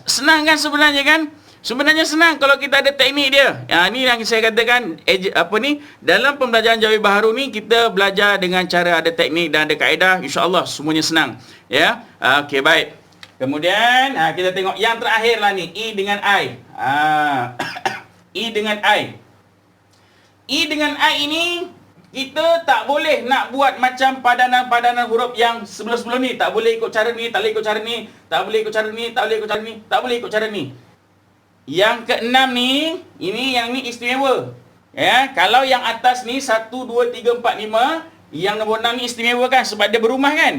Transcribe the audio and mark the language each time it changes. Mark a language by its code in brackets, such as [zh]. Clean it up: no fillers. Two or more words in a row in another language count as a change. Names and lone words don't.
[ms] Senang kan sebenarnya kan? Sebenarnya senang kalau kita ada teknik dia. Ini yang saya katakan dalam pembelajaran Jawi Baharu ni kita belajar dengan cara ada teknik dan ada kaedah, [ar] إن شاء الله [ms] semuanya senang. Ya. Okey, baik. Kemudian kita tengok yang terakhir lah ni, I dengan I. I dengan I. I dengan I ini kita tak boleh nak buat macam padanan-padanan huruf yang sebelum-sebelum ni. Tak boleh ikut cara ni, tak boleh ikut cara ni, tak boleh ikut cara ni, tak boleh ikut cara ni, tak boleh ikut cara ni. Yang keenam ni, yang ni istimewa. Ya, kalau yang atas ni 1 2 3 4 5, yang nombor 6 ni istimewa kan sebab dia berumah kan.